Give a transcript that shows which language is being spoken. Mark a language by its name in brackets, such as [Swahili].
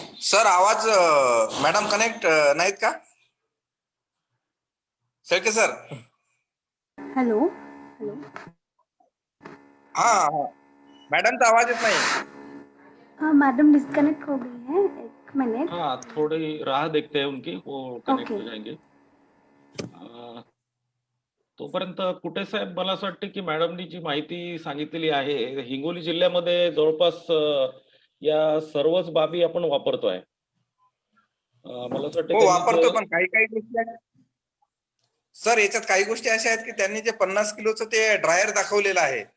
[Marathi] Sir आवाज madam connect नाहीत का? शेळके सर. [English] Hello hello. [Marathi] हाँ मैडम का आवाज येत नाही. [Hindi] हाँ मैडम डिस्कनेक्ट हो गई है. एक मिनट. हाँ, थोड़ी राह देखते हैं उनकी, वो कनेक्ट हो जाएंगे. [Marathi] तोपर्यंत कुठे साहेब, मला असं वाटतं की मॅडमनी जी माहिती सांगितलेली आहे, हिंगोली जिल्ह्यामध्ये जवळपास या सर्वच बाबी आपण वापरतोय. मला असं वाटतं हो त्यांनी वापरतो, ते- पण काही काही गोष्टी आहेत सर, याच्यात काही गोष्टी अशा आहेत की त्यांनी जे 50 किलोचं ते ड्रायर दाखवलेलं आहे,